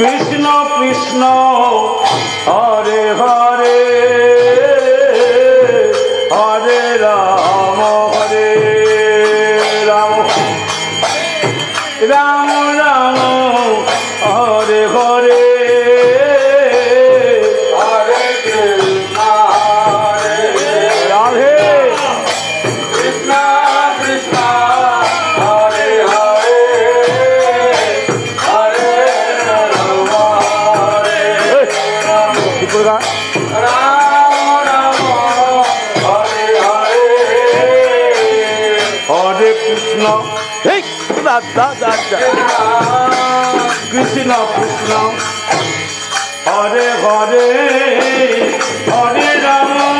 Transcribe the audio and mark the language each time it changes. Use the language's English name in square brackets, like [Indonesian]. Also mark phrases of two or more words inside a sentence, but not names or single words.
[Sanskrit] কৃষ্ণ কৃষ্ণ হরে হরে হরে রাম রাম রাম হরে হরে হরে কৃষ্ণ রাধে কৃষ্ণ কৃষ্ণ হরে হরে হরে রাম হরে রাম রাম হরে হরে হরে কৃষ্ণ কৃষ্ণ কৃষ্ণ হরে হরে হরে রাম